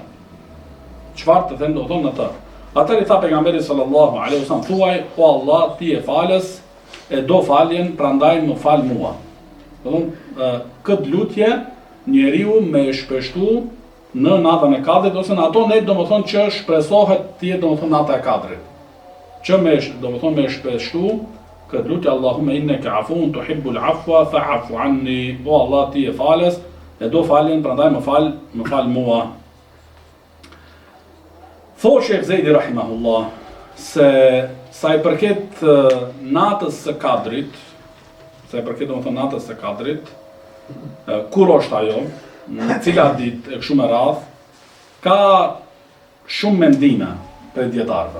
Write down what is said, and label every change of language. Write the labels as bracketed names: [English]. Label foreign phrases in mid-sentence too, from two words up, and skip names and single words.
[Albanian] Çfarë të them do të thonë në të? Atëherë i tha pejgamberi [Arabic] صلى الله عليه وسلم, [Albanian] thuaj, o Allah, ti e falës, e do faljen, prandaj më fal mua. Do thonë, këtë lutje njeriu me shpeshtu në natën e kadrit ose në ato net domethënë që shpresohet të jetë domethënë nata e kadrit. Që domethënë me shpeshtu këtë lutje [Arabic] اللهم إنك عفو تحب العفو فاعف عني. [Albanian] O Allah, ti e falës, e do faljen, prandaj më fal mua. Thot Sheikh Zejdi rahimahullah se sa i përket natës së kadrit, natës së kadrit, kur është ajo, në cila ditë e kështu me radhë, ka shumë mendime për dietarëve.